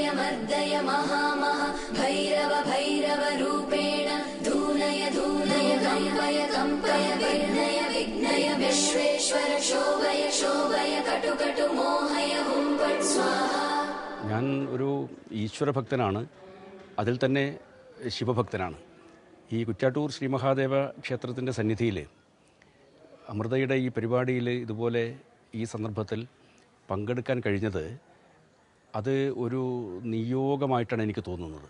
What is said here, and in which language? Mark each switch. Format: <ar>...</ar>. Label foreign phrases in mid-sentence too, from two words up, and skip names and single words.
<sa>मर्दय महा महा भैरव भैरव रूपेण धूनय धूनय कम्पय कम्पय विघ्नय विघ्नय विश्वेश्वर शोभय शोभय कटु कटु मोहय हुं फट् स्वाहा.</sa> <ml>ഞാൻ ഒരു ഈശ്വരഭക്തനാണ്, അതിൽ തന്നെ ശിവഭക്തനാണ്. ഈ കുറ്റാട്ടൂർ ശ്രീ മഹാദേവ ക്ഷേത്രത്തിൻ്റെ സന്നിധിയിൽ അമൃതയുടെ ഈ പരിപാടിയിൽ ഇതുപോലെ ഈ സന്ദർഭത്തിൽ പങ്കെടുക്കാൻ കഴിഞ്ഞത് അത് ഒരു നിയോഗമായിട്ടാണ് എനിക്ക് തോന്നുന്നത്.</ml>